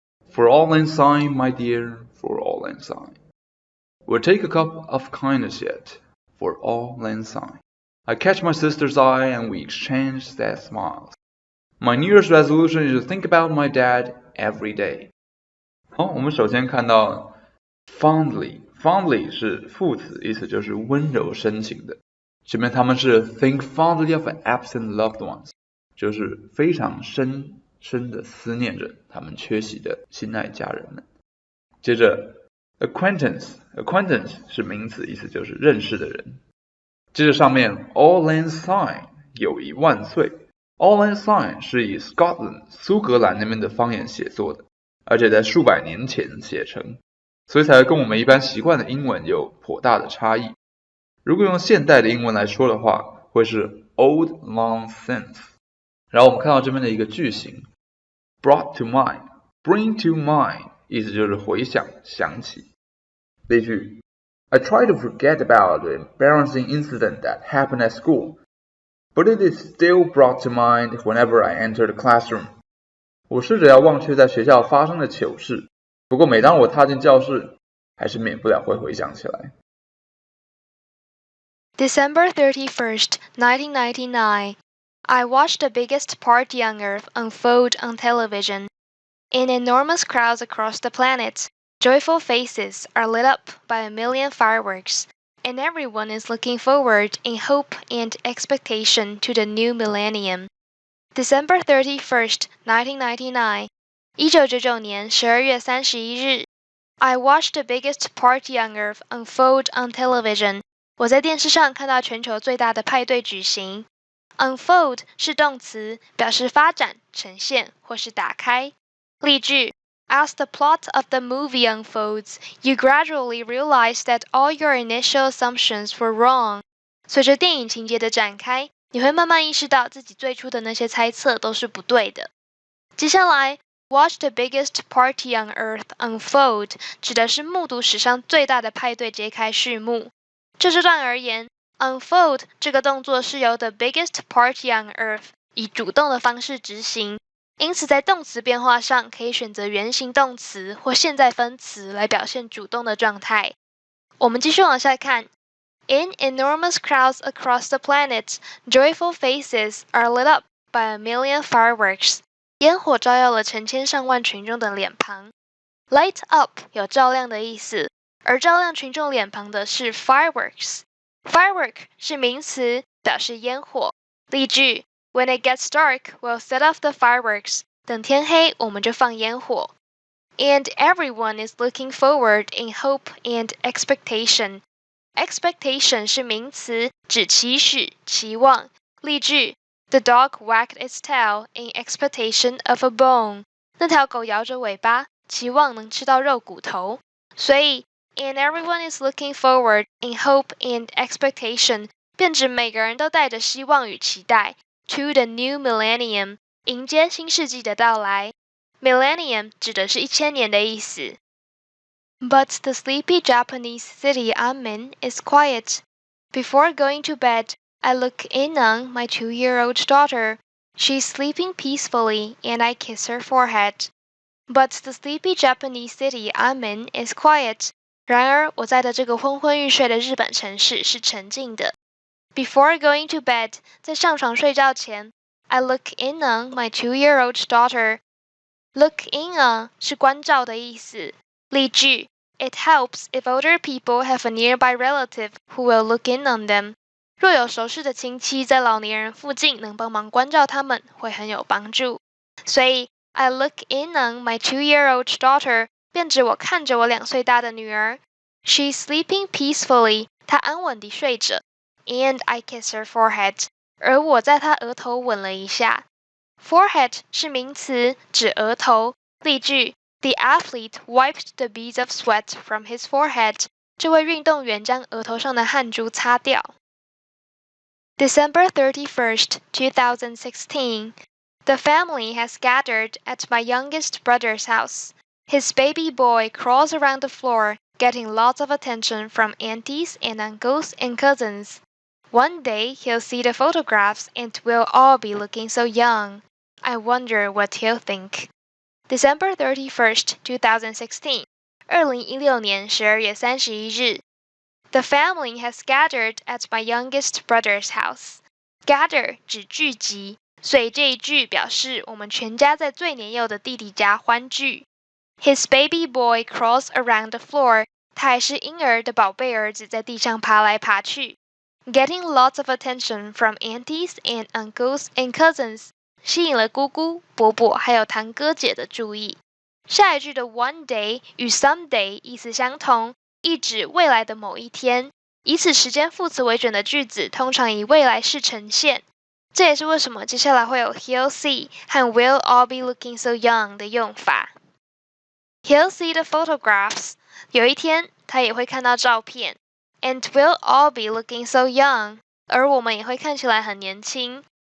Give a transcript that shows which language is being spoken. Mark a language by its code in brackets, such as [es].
[en] For Auld Lang Syne, my dear, for Auld Lang Syne.We'll take a cup of kindness yet, for Auld Lang Syne. I catch my sister's eye and we exchange sad smiles. My New Year's resolution is to think about my dad every day. [zh] 好，我们首先看到 fondly 是副词，意思就是温柔深情的。这边他们是 [en] think fondly of absent loved ones， [zh] 就是非常深深的思念着他们缺席的心爱家人们。接着Acquaintance 是名词，意思就是认识的人。接着上面 Auld Lang Syne 友谊万岁。Auld Lang Syne 是以 Scotland 苏格兰那边的方言写作的，而且在数百年前写成，所以才会跟我们一般习惯的英文有颇大的差异。如果用现代的英文来说的话，会是 [en] old long since。 [zh] 然后我们看到这边的一个句型 [en] brought to mind bring to mind [zh] 意思就是回想想起。 [en] 例句 I try to forget about the embarrassing incident that happened at school, but it is still brought to mind whenever I enter the classroom. [zh] 我试着要忘却在学校发生的糗事，不过每当我踏进教室，还是免不了会回想起来。 [en] December 31st, 1999. I watched the biggest party on Earth unfold on television. In enormous crowds across the planet, joyful faces are lit up by a million fireworks, and everyone is looking forward in hope and expectation to the new millennium. December 31st, 1999. [zh] 1999年12月31日 [en] I watched the biggest party on Earth unfold on television. [zh] 我在电视上看到全球最大的派对举行。Unfold 是动词，表示发展、呈现或是打开。 [en] 例句 As the plot of the movie unfolds, you gradually realize that all your initial assumptions were wrong. [zh] 随着电影情节的展开，你会慢慢意识到自己最初的那些猜测都是不对的。接下来 [en] Watch the biggest party on Earth unfold [zh] 指的是目睹史上最大的派对揭开序幕。就这段而言 Unfold 这个动作是由 [en] the biggest party on Earth [zh] 以主动的方式执行，因此在动词变化上可以选择原形动词或现在分词来表现主动的状态。我们继续往下看 [en] In enormous crowds across the planet, joyful faces are lit up by a million fireworks. [zh] 烟火照耀了成千上万群众的脸庞。 Light up 有照亮的意思，而照亮群众脸庞的是 fireworks。Firework 是名词，表示烟火。 [en] 例句 When it gets dark, we'll set off the fireworks. [zh] 等天黑，我们就放烟火。 [en] And everyone is looking forward in hope and expectation. [zh] Expectation 是名词，指期许、期望。 [en] 例句The dog wagged its tail in expectation of a bone. [zh] 那条狗摇着尾巴，期望能吃到肉骨头。所以 [en] And everyone is looking forward in hope and expectation [zh] 便指每个人都带着希望与期待 [en] to the new millennium [zh] 迎接新世纪的到来。 Millennium 指的是1000年的意思。 [en] But the sleepy Japanese city I'm in is quiet. Before going to bed, I look in on my 2-year-old daughter. She's sleeping peacefully, and I kiss her forehead. But the sleepy Japanese city I'm in is quiet. [zh] 然而，我在的这个昏昏欲睡的日本城市是沉静的。 [en] Before going to bed, [zh] 在上床睡觉前 [en] I look in on my 2-year-old daughter. Look in on [zh] 是关照的意思。 [en] 例句 It helps if older people have a nearby relative who will look in on them. [zh] 若有熟识的亲戚在老年人附近能帮忙关照他们，会很有帮助。所以 [en] I look in on my 2-year-old daughter [zh] 便指我看着我2岁大的女儿。 [en] She's sleeping peacefully. [zh] 她安稳地睡着。 [en] And I kiss her forehead. [zh] 而我在她额头吻了一下。Forehead 是名词，指额头。 [en] 例句 The athlete wiped the beads of sweat from his forehead. [zh] 这位运动员将额头上的汗珠擦掉。 [en] December 31st, 2016. The family has gathered at my youngest brother's house. His baby boy crawls around the floor, getting lots of attention from aunties and uncles and cousins. One day he'll see the photographs and we'll all be looking so young. I wonder what he'll think. December 31st, 2016. [zh] 2016年12月31日。 [en] The family has gathered at my youngest brother's house. [zh] Gather 指聚集，所以这一句表示我们全家在最年幼的弟弟家欢聚。 [en] His baby boy crawls around the floor. [zh] 他还是婴儿的宝贝儿子，在地上爬来爬去。 [en] Getting lots of attention from aunties and uncles and cousins. [zh] 吸引了姑姑、伯伯还有堂哥姐的注意。下一句的 one day 与 someday 意思相同，意指未来的某一天。以此时间副词为准的句子通常以未来式呈现。这也是为什么接下来会有 [en] he'll see [zh] 和 [en] we'll all be looking so young [zh] 的用法。 [en] He'll see the photographs. [zh] 有一天，他也会看到照片。 [en] And we'll all be looking so young. [zh] 而我们也会看起来很年轻。